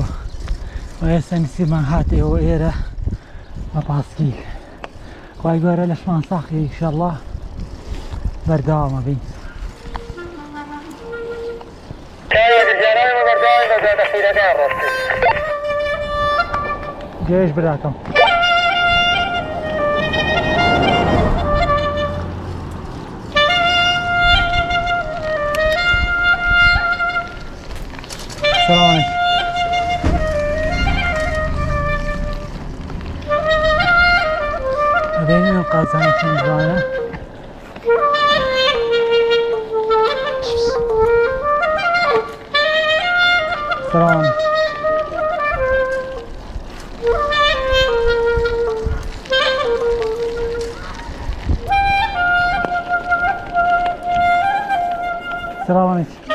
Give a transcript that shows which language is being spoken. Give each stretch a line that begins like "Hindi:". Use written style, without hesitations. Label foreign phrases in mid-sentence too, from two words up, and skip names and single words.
Central Kurdish: و ئێستا نسیبمان هاتێەوە ئێرە بە پاسکیل خوای گەورە لەشمان ساقی ئینشەڵڵا بەردەوامە بین گەیشت براکەم
Arabic: سلام علیکم
Central Kurdish: ببینیم قازانە چەند جوانە
Arabic: سلام السلام عليكم